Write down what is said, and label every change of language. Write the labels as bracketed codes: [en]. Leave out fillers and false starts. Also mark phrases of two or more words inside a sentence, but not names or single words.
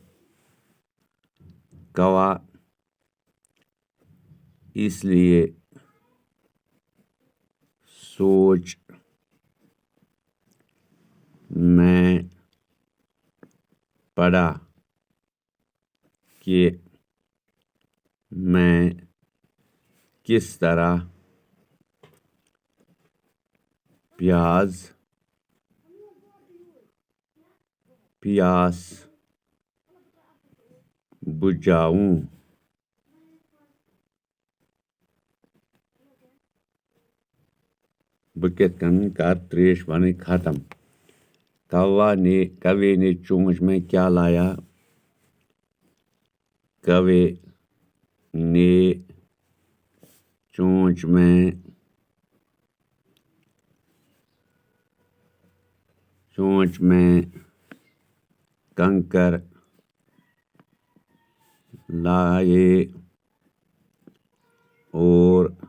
[ur] کوا اس لیے سوچ میں پڑا کہ میں کس طرح پیاس بجھاؤں [ks] بہٕ کِتھ کٔنۍ کر تریش بنٕنۍ [ur] ختم کوے نے چونچ میں کیا لایا کوے نے چونچ میں کنکر لائے اور